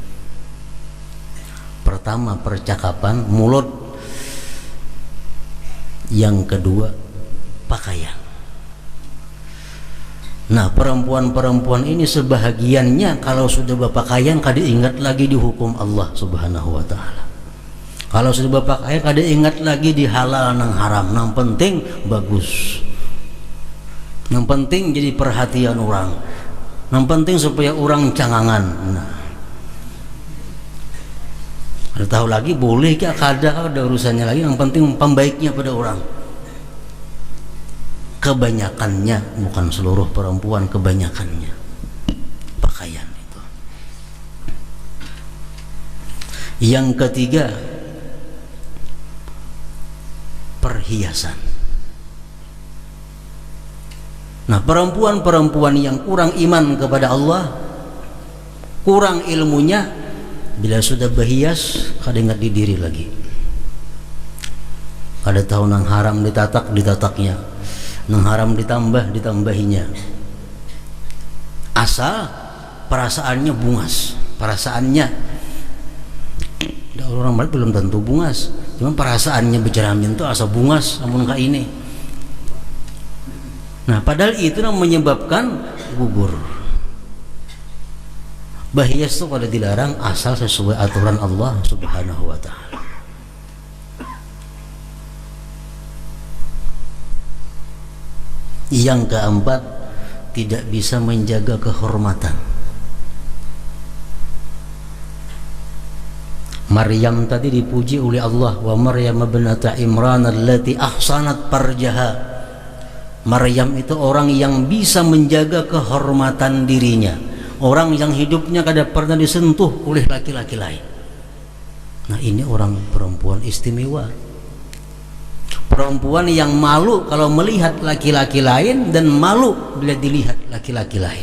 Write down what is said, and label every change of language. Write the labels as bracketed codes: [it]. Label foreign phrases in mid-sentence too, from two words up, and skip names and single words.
[id] Pertama percakapan, mulut. Yang kedua pakaian. [bjn] Nah, perempuan-perempuan ini sebahagiannya kalau sudah berpakaian kada ingat lagi dihukum Allah [ar] سبحانه وتعالى. [bjn] Kalau sudah berpakaian kada ingat lagi di halal nang haram, nang penting bagus. Nang penting jadi perhatian orang. Nang penting supaya orang cangangan. Nah, ada tahu lagi boleh ke kada urusannya lagi, yang penting pembaiknya pada orang. [id] Kebanyakannya, bukan seluruh perempuan, kebanyakannya pakaian itu. Yang ketiga perhiasan. Nah, perempuan-perempuan yang kurang iman kepada Allah, [bjn] kurang ilmunya, bila sudah berhias kada ingat di diri lagi. Kada tahu nang haram ditataknya, nang haram ditambahinya. Asal perasaannya bungas, perasaannya orang belum tentu bungas, cuma perasaannya berjeramin tuh asa bungas namun kak ini. [id] Nah, padahal itu yang menyebabkan gugur. Berhias itu kalau dilarang asal sesuai aturan Allah [ar] سبحانه وتعالى. [id] Yang keempat, tidak bisa menjaga kehormatan. Maryam tadi dipuji oleh Allah, [ar] ومريم ابنت عمران التي أحصنت فرجها. [bjn] Maryam itu orang yang bisa menjaga kehormatan dirinya, orang yang hidupnya kada pernah disentuh oleh laki-laki lain. [id] Nah, ini orang perempuan istimewa, perempuan yang malu kalau melihat laki-laki lain dan malu bila dilihat laki-laki lain.